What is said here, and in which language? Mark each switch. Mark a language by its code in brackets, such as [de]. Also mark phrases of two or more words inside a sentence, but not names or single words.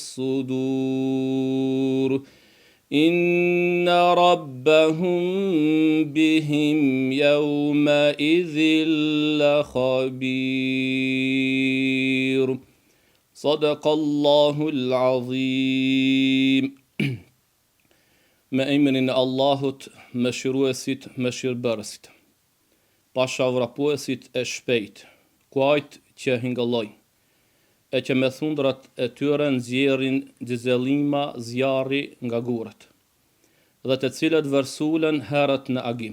[ar] الصدور إن ربهم بهم يومئذ لخبير صدق الله العظيم. [sq] Me emrin e Allahut, mëshiruesit, mëshirbërësit. Pashavrapuesit e shpejt, kuajt që hingëllojnë, e që me thundrat e tyre nxjerrin xhezellima zjarri nga gurët, dhe të cilët vërsulen herët në agim.